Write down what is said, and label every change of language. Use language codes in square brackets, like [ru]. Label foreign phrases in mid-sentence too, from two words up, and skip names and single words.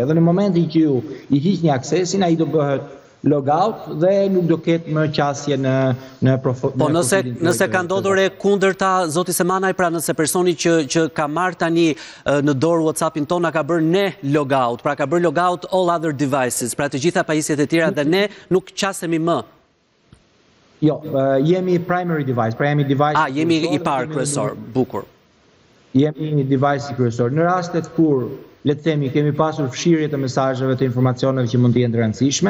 [sq] Dhe në momentin që ju i hiqni aksesin, ai do bëhet logout dhe nuk do ketë më qasje në profil. Po nëse ka ndodhur e kundërta, zoti Semanaj, pra nëse personi që ka marrë tani në dorë WhatsAppin tonë ka bërë ne logout, pra ka bërë [en] logout all other devices, [sq] pra të gjitha pajisjet e tjera dhe ne nuk qasemi më. Jo, jemi [en] primary device, [sq] pra jemi device. Jemi i parë kryesor, bukur. Jemi një device i kryesor. Në rastet kur le të themi, kemi pasur fshirje të mesazheve të informacioneve që mund të jenë të rëndësishme.